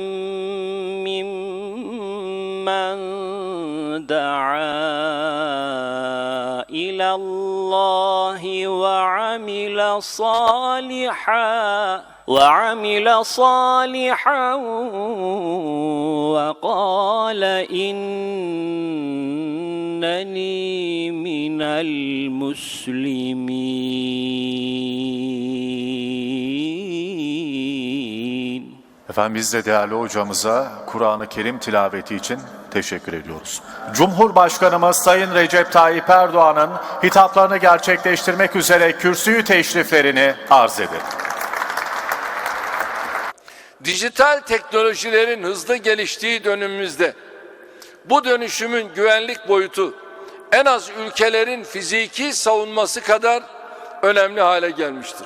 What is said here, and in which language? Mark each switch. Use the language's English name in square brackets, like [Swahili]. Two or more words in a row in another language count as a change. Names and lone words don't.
[Arabic] ممن دعا إلى الله وعمل صالحا وقال إنني من المسلمين. [Turkish] Efendim biz de değerli hocamıza Kur'an-ı Kerim tilaveti için teşekkür ediyoruz. Cumhurbaşkanımız Sayın Recep Tayyip Erdoğan'ın hitaplarını gerçekleştirmek üzere kürsüyü teşriflerini arz eder. Dijital teknolojilerin hızlı geliştiği dönemimizde bu dönüşümün güvenlik boyutu en az ülkelerin fiziki savunması kadar önemli hale gelmiştir.